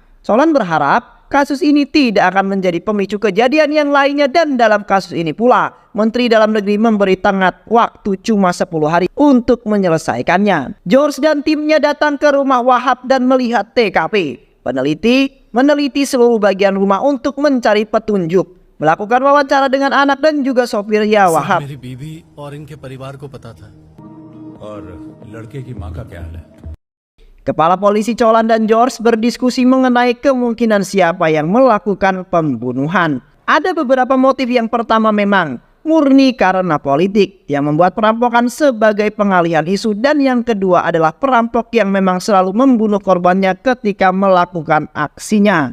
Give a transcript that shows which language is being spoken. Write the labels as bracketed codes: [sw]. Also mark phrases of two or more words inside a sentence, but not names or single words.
[id] Cholan berharap kasus ini tidak akan menjadi pemicu kejadian yang lainnya, dan dalam kasus ini pula Menteri Dalam Negeri memberi tenggat waktu cuma 10 hari untuk menyelesaikannya. George dan timnya datang ke rumah Wahab dan melihat TKP. Peneliti meneliti seluruh bagian rumah untuk mencari petunjuk, melakukan wawancara dengan anak dan juga sopirnya Wahab. [hi] मेरी बीवी और इनके परिवार को पता था और लड़के की माँ का क्या हाल है? [id] Kepala polisi Cholan dan George berdiskusi mengenai kemungkinan siapa yang melakukan pembunuhan. Ada beberapa motif. Yang pertama memang murni karena politik yang membuat perampokan sebagai pengalihan isu, dan yang kedua adalah perampok yang memang selalu membunuh korbannya ketika melakukan aksinya.